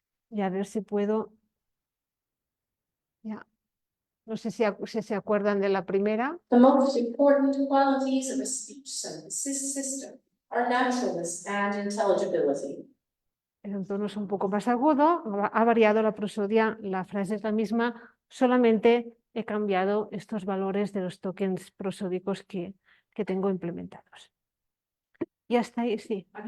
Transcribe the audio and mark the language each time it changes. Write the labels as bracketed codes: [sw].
[es] Y a ver si puedo... Ya. No sé si se acuerdan de la primera. [en] The most important qualities of a speech synthesis system are naturalness and intelligibility. [es] El tono es un poco más agudo, ha variado la prosodia, la frase es la misma, solamente he cambiado estos valores de los tokens prosódicos que tengo implementados. Y hasta ahí, sí.